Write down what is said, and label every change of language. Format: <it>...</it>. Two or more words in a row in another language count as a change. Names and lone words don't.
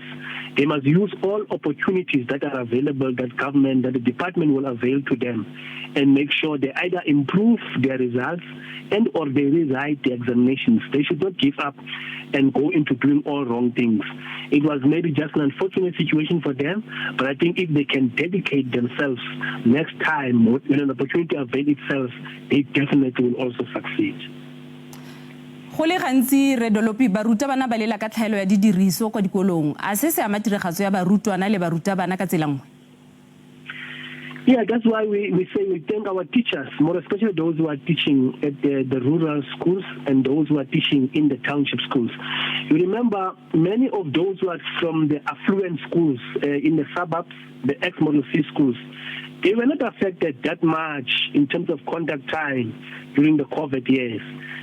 <en>They must use all opportunities that are available, that government, that the department will avail to them, and make sure they either improve their results and or they rewrite the examinations. They should not give up and go into doing all wrong things. It was maybe just an unfortunate situation for them, but I think if they can dedicate themselves next time when an opportunity avails itself, they definitely will also succeed.</en> <tn>Go le gantsi re Dolopi barutabana ba lela ka tlhaelo ya didiriso kwa dikolong a se se ama tiragatso ya barutwana le barutabana ka tsela nngwe?</tn> <en>Yeah, that's why we say we thank our teachers, more especially those who are teaching at the rural schools and those who are teaching in the township schools. You remember many of those who are from the affluent schools in the suburbs, the ex-Model C schools, they were not affected that much in terms of contact time during the COVID years.</en>